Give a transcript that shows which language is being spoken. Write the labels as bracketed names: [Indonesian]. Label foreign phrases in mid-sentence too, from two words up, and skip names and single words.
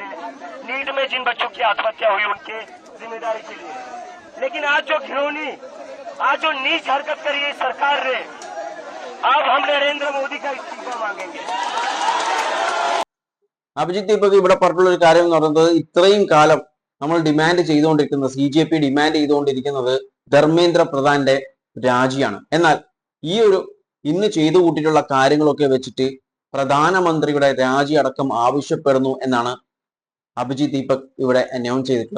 [Hindi] नीट में जिन बच्चों की आत्महत्या हुई उनके जिम्मेदारी के लिए, लेकिन आज जो घिनौनी, आज जो नीच हरकत करी है सरकार ने, अब हम नरेंद्र मोदी का इस्तीफा मांगेंगे. [Malayalam] അഭിജിത്ത് ഇപ്പോൾ ഇവിടെ പറഞ്ഞുള്ള ഒരു കാര്യം എന്ന് പറയുന്നത്, ഇത്രയും കാലം നമ്മൾ ഡിമാൻഡ് ചെയ്തുകൊണ്ടിരിക്കുന്നത്, CJP ഡിമാൻഡ് ചെയ്തുകൊണ്ടിരിക്കുന്നത് ധർമ്മേന്ദ്ര പ്രധാന്റെ രാജിയാണ്. എന്നാൽ ഈ ഒരു ഇന്ന് ചെയ്തു കൂട്ടിയിട്ടുള്ള കാര്യങ്ങളൊക്കെ വെച്ചിട്ട് പ്രധാനമന്ത്രിയുടെ രാജി അടക്കം ആവശ്യപ്പെടുന്നു എന്നാണ് അഭിജിത്ത് ദീപക് ഇവിടെ അനൗൺസ് ചെയ്തിട്ടുള്ളത്.